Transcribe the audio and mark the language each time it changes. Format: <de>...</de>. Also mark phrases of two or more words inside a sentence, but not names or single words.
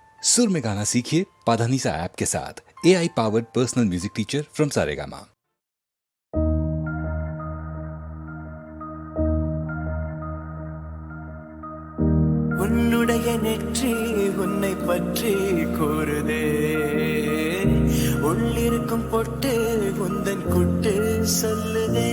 <hi>सुर में गाना सीखिए पाधानीसा ऐप के साथ।</hi> <en>AI powered personal music teacher from Saregama.</en> <ta>உன்னுடைய நெற்றி உன்னை பற்றி கூறுதே, உள்ளிருக்கும் பொட்டு உந்தன் குட்டு சொல்லுதே.</ta>